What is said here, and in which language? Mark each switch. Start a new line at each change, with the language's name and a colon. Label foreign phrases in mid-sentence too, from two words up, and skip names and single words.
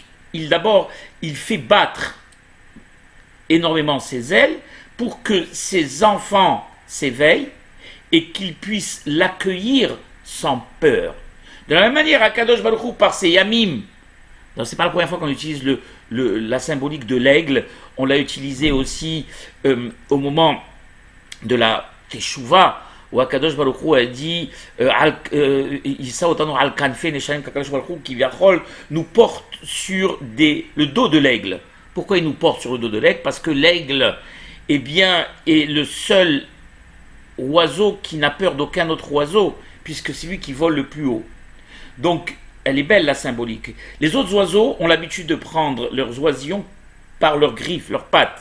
French: D'abord, il fait battre énormément ses ailes pour que ses enfants s'éveillent et qu'ils puissent l'accueillir sans peur. De la même manière,
Hebrew: הקדוש ברוך הוא,
French: par ses yamim, ce n'est pas la première fois qu'on utilise la symbolique de l'aigle, on l'a utilisé aussi au moment de la Teshuvah, où
Hebrew: הקדוש ברוך הוא
French: a dit
Hebrew: אשא אותנו על כנפי נשרים
French: qu'
Hebrew: הקדוש ברוך הוא
French: qui nous porte sur le dos de l'aigle. Pourquoi il nous porte sur le dos de l'aigle ? Parce que l'aigle est le seul oiseau qui n'a peur d'aucun autre oiseau, puisque c'est lui qui vole le plus haut. Donc elle est belle la symbolique. Les autres oiseaux ont l'habitude de prendre leurs oisillons par leurs griffes, leurs pattes.